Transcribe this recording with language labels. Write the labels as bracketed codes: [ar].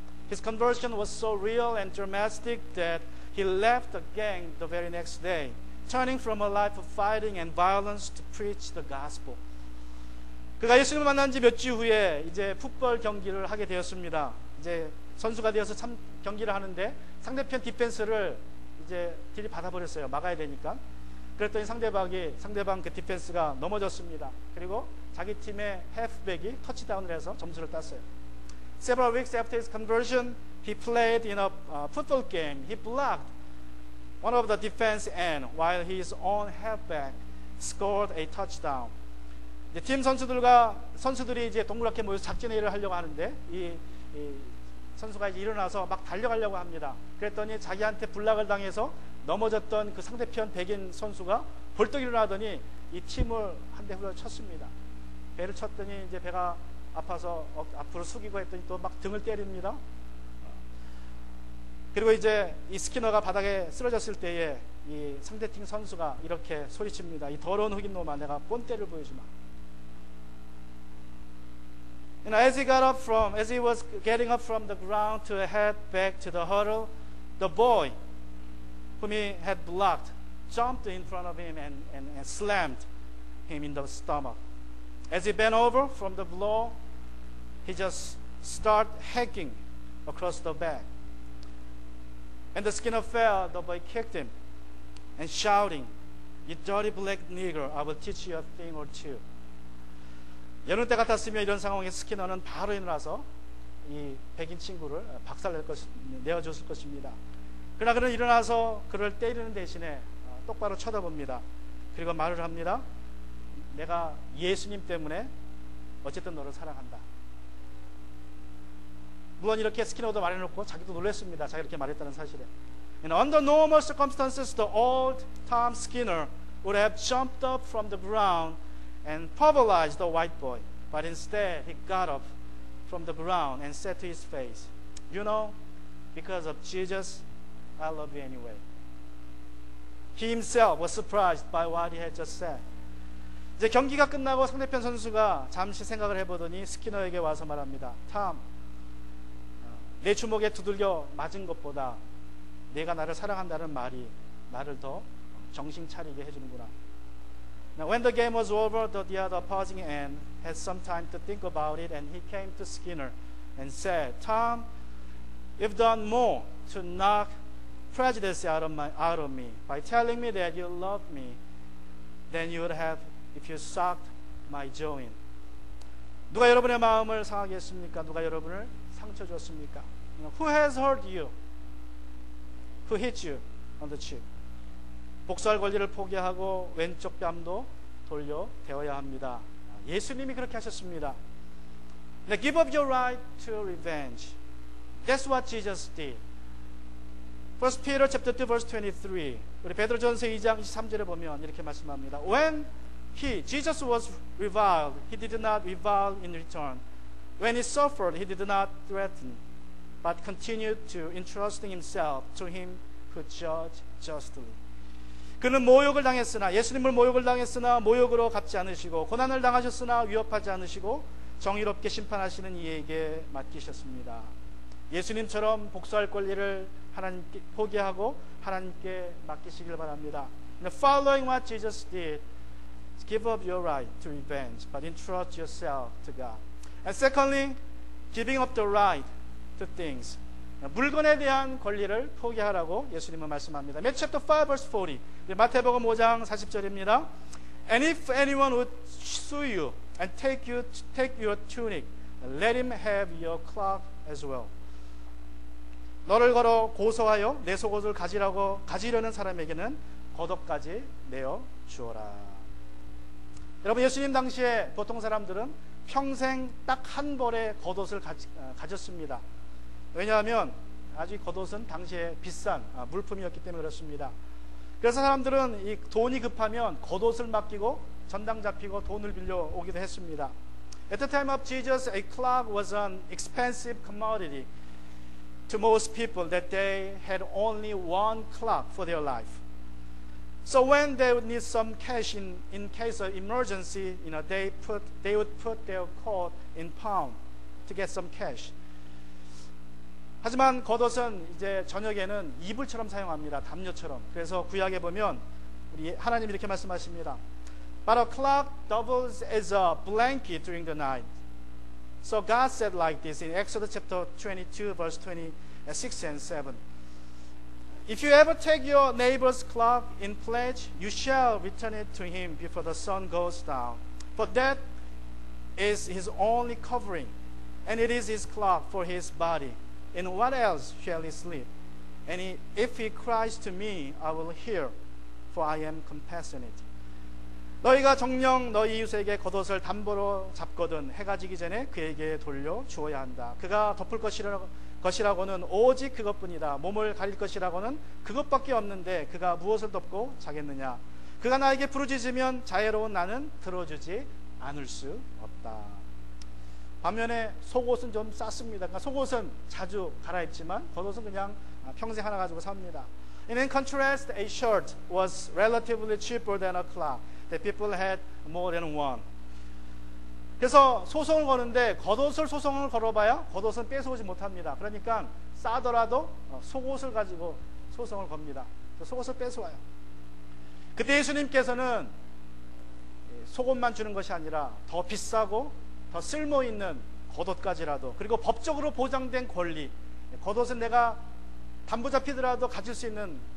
[en] His conversion was so real and dramatic that he left the gang the very next day, turning from a life of fighting and violence to preach the gospel. [ko] 그가 예수님을 만난 지 몇 주 후에 이제 풋볼 경기를 하게 되었습니다. 이제 선수가 되어서 참 경기를 하는데 상대편 디펜스를 이제 들이받아 버렸어요. 막아야 되니까. 그랬더니 상대방 그 디펜스가 넘어졌습니다. 그리고 자기 팀의 해프백이 터치다운을 해서 점수를 땄어요. [en] Several weeks after his conversion, he played in a football game. He blocked one of the defense end while his own halfback scored a touchdown. [ko] 이제 팀 선수들이 이제 동그랗게 모여서 작전회의를 하려고 하는데 이 선수가 이제 일어나서 막 달려가려고 합니다. 그랬더니 자기한테 블락을 당해서 넘어졌던 그 상대편 백인 선수가 벌떡 일어나더니 이 팀을 한 대 후려 쳤습니다. 배를 쳤더니 이제 배가 아파서 앞으로 숙이고 했더니 또 막 등을 때립니다. 그리고 이제 이 스키너가 바닥에 쓰러졌을 때에 이 상대팀 선수가 이렇게 소리칩니다. 이 더러운 흑인 놈아, 내가 본때를 보여주마. [en] You know, as he was getting up from the ground to head back to the huddle, the boy whom he had blocked jumped in front of him and slammed him in the stomach. As he bent over from the blow, he just started hacking across the back. And the Skinner fell, the boy kicked him. and shouting, "You dirty black nigger, I will teach you a thing or two." [ko] 여느 때 같았으면 이런 상황에 스키너는 바로 일어나서 이 백인 친구를 내어줬을 것입니다. 그러나 그는 일어나서 그를 때리는 대신에 똑바로 쳐다봅니다. 그리고 말을 합니다. 내가 예수님 때문에 어쨌든 너를 사랑한다. 물론 이렇게 스키너도 말해놓고 자기도 놀랐습니다. 자기가 이렇게 말했다는 사실에. [en] Under normal circumstances, the old Tom Skinner would have jumped up from the ground and pulverized the white boy. But instead, he got up from the ground and said to his face, "You know, because of Jesus, I love you anyway." He himself was surprised by what he had just said. [ko] 이제 경기가 끝나고 상대편 선수가 잠시 생각을 해보더니 스키너에게 와서 말합니다. 탐, 내 주먹에 두들겨 맞은 것보다 내가 나를 사랑한다는 말이 나를 더 정신 차리게 해주는구나. [en] Now, when the game was over, the other opposing end had some time to think about it, and he came to Skinner and said, "Tom, you've done more to knock prejudice out of me by telling me that you love me than you would have if you sucked my jaw in." [ko] 누가 여러분의 마음을 상하게 했습니까? 누가 여러분을 상처 줬습니까? [en] Who has hurt you? Who hit you on the cheek? [ko] 복수할 권리를 포기하고 왼쪽 뺨도 돌려 대어야 합니다. 예수님이 그렇게 하셨습니다. [en] Now give up your right to revenge. That's what Jesus did. 1 Peter chapter 2 verse 23. [ko] 우리 베드로전서 2장 23절에 보면 이렇게 말씀합니다. [en] When Jesus was reviled, he did not revile in return. When he suffered, he did not threaten, but continued to entrusting himself to him who judged justly. [ko] 그는 모욕을 당했으나 예수님을 모욕을 당했으나 모욕으로 갚지 않으시고 고난을 당하셨으나 위협하지 않으시고 정의롭게 심판하시는 이에게 맡기셨습니다. 예수님처럼 복수할 권리를 하나님께 포기하고 하나님께 맡기시길 바랍니다. [en] Following what Jesus did, give up your right to revenge, but entrust yourself to God. And secondly, giving up the right to things. [ko] 물건에 대한 권리를 포기하라고 예수님은 말씀합니다. [en] Matthew chapter 5 verse 40. [ko] 마태복음 5장 40절입니다. [en] And if anyone would sue you and take your tunic, let him have your cloak as well. [ko] 너를 걸어 고소하여 내 속옷을 가지려는 사람에게는 겉옷까지 내어 주어라. 여러분, 예수님 당시에 보통 사람들은 평생 딱 한 벌의 겉옷을 가졌습니다. 왜냐하면 아주 겉옷은 당시에 비싼 물품이었기 때문에 그렇습니다. 그래서 사람들은 이 돈이 급하면 겉옷을 맡기고 전당 잡히고 돈을 빌려 오기도 했습니다. [en] At the time of Jesus, a cloak was an expensive commodity to most people that they had only one clock for their life. So when they would need some cash in case of emergency, they would put their coat in pawn to get some cash. [ko] 하지만 겉옷은 이제 저녁에는 이불처럼 사용합니다. 담요처럼. 그래서 구약에 보면 우리 하나님이 이렇게 말씀하십니다. [en] But a cloak doubles as a blanket during the night. So God said like this in Exodus chapter 22 verse 26 and 7. If you ever take your neighbor's cloak in pledge, you shall return it to him before the sun goes down. For that is his only covering, and it is his cloak for his body. In what else shall he sleep? And if he cries to me, I will hear, for I am compassionate. [ko] 너희가 정녕 너희 이웃에게 겉옷을 담보로 잡거든 해가 지기 전에 그에게 돌려 주어야 한다. 그가 덮을 것이라고는 오직 그것뿐이다. 몸을 가릴 것이라고는 그것밖에 없는데 그가 무엇을 덮고 자겠느냐. 그가 나에게 부르짖으면 자애로운 나는 들어주지 않을 수 없다. 반면에 속옷은 좀 쌌습니다. 그러니까 속옷은 자주 갈아입지만 겉옷은 그냥 평생 하나 가지고 삽니다. [en] In contrast, a shirt was relatively cheaper than a cloak. That people had more than one. [ko] 그래서 소송을 거는데 겉옷을 소송을 걸어봐야 겉옷은 뺏어오지 못합니다. 그러니까 싸더라도 속옷을 가지고 소송을 겁니다. 속옷을 뺏어와요. 그때 예수님께서는 속옷만 주는 것이 아니라 더 비싸고 더 쓸모있는 겉옷까지라도, 그리고 법적으로 보장된 권리, 겉옷은 내가 담보 잡히더라도 가질 수 있는